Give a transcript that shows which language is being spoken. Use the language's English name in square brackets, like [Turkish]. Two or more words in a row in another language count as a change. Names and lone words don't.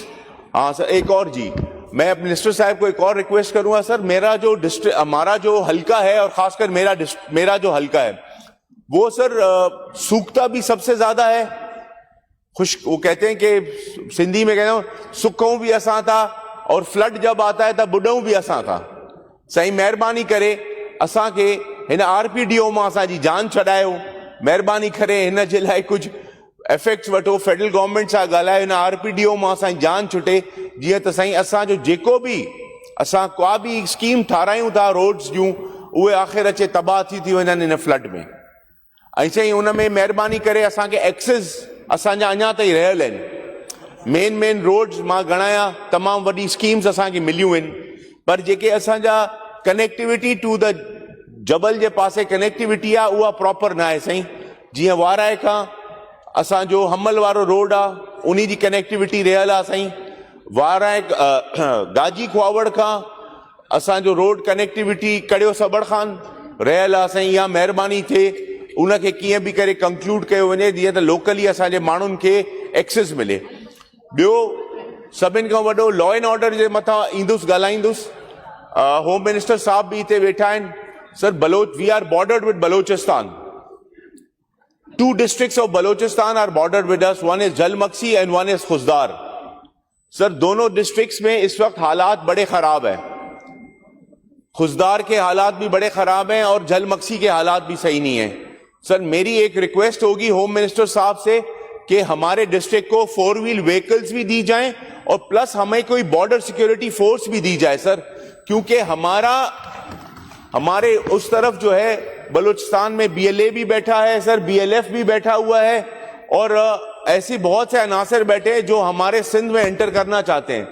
[Urdu] ہاں سر، ایک اور جی، میں منسٹر صاحب کو ایک اور ریکویسٹ کروں گا سر، میرا جو ڈسٹرکٹ، ہمارا جو حلقہ ہے اور خاص کر میرا جو حلقہ ہے وہ سر سوکھتا بھی سب سے زیادہ ہے. وہ کہتے ہیں کہ سندھی میں کہتے ہیں [Sindhi] सुखों भी असां था [Urdu] اور فلڈ جب آتا ہے تب [Sindhi] बुढ़ऊ भी असां था। सही महिरबानी करे असां के हिन आरपीडीओ मां असांजी जान छॾायो, महिरबानी करे हिन जे लाइ कुछ एफेक्ट्स वठो, [English] federal government [Sindhi] सां ॻाल्हायो, हिन आरपीडीओ मां असांजी जान छुटे, जीअं त साईं असांजो जेको बि असां का बि स्कीम ठारायूं था रोड्स जूं, उहे आख़िर अचे तबाह थी वञनि हिन फ्लड में। ऐं साईं उन में महिरबानी करे असांखे एक्सेस असांजा अञा ताईं रहियल आहिनि। [English] main roads [Sindhi] मां गणाया तमामु वॾी स्कीम्स असांखे मिलियूं आहिनि, पर जेके असांजा [English] connectivity to the [Sindhi] जबल जे पासे कनेक्टिविटी आहे उहा प्रॉपर न आहे साईं। जीअं वाराए खां असांजो हमल वारो रोड आहे उन जी कनेक्टिविटी रहियल आहे साईं। वाराए गाजी खुआवड़ खां असांजो [English] road connectivity [Sindhi] कड़ियो सबड़ खान रहियल आहे साईं। इहा महिरबानी थिए उनखे कीअं बि करे कंक्लूड कयो वञे, जीअं त लोकली असांजे माण्हुनि खे एक्सेस मिले। ॿियो सभिनि खां वॾो [English] law and order [Sindhi] जे मथां ईंदुसि ॻाल्हाईंदुसि। [English] Home Minister [Sindhi] साहब भी हिते वेठा आहिनि। [English] Sir we are bordered with Balochistan. 2 districts of Balochistan are bordered with us. One is जलमक्सी and one is खुजदार। [Urdu] سر دونوں ڈسٹرکٹس میں اس وقت حالات بڑے خراب ہیں. خضدار کے حالات بھی بڑے خراب ہیں اور جھل مگسی کے حالات بھی صحیح نہیں ہے. سر میری ایک ریکویسٹ ہوگی [English] Home Minister [Urdu] صاحب سے کہ ہمارے ڈسٹرکٹ کو [English] 4 wheel vehicles [Urdu] بھی دی جائیں اور پلس ہمیں کوئی [English] border security force [Urdu] بھی دی جائے سر، کیونکہ ہمارے اس طرف جو ہے بلوچستان میں BLA بھی بیٹھا ہے سر، BLF بھی بیٹھا ہوا ہے اور ایسے بہت سے عناصر بیٹھے ہیں جو ہمارے سندھ میں انٹر کرنا چاہتے ہیں.